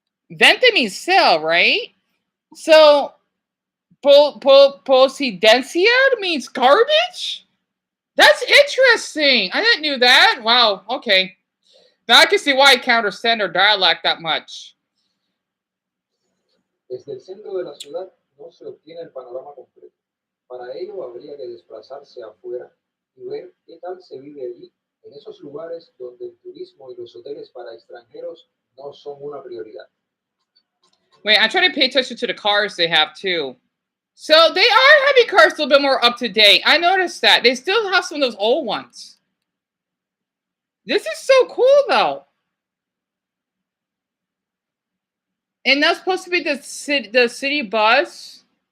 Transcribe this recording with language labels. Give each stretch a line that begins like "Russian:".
English: Vente means sell, right? So, posidencia means garbage? That's interesting. I didn't know that. Wow, okay. Now I can see why I can't understand their dialect that much.
Spanish: Desde el centro de la ciudad no se obtiene el panorama completo. Para ello habría que desplazarse afuera y ver qué tal se vive allí, en esos lugares donde el turismo y los hoteles para extranjeros no son una prioridad.
English: Wait, I'm trying to pay attention to the cars they have too. So they are having cars a little bit more up to date. I noticed that. They still have some of those old ones. This is so cool though. And that's supposed to be the city bus.